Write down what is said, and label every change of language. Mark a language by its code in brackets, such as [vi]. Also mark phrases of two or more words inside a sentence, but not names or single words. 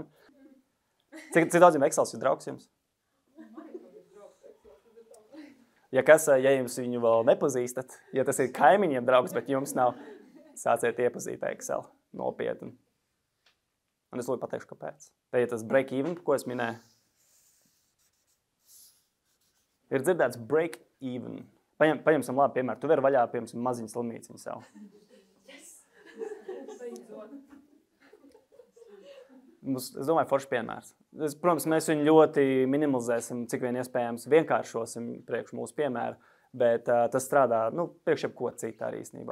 [lv] Cik daudziem Excels ir draugs jums? Ja jums viņu vēl nepazīstat, ja tas ir kaimiņiem draugs, bet jums nav, sāciet iepazīt Excel nopietni. Un es lūdzu pateikšu, kāpēc. Te ir tas [en] break even, [lv] ko es minēju. Ir dzirdēts [en] break even. [lv] Paņemsim labi piemēru. Tu vari vaļā, piemēram, maziņu slimnīciņu sev. Es domāju, foršs piemērs. Protams, mēs viņu ļoti minimalizēsim, cik vien iespējams vienkāršosim priekš mūsu piemēru, bet tas strādā, priekš jebko citu arī īstenībā.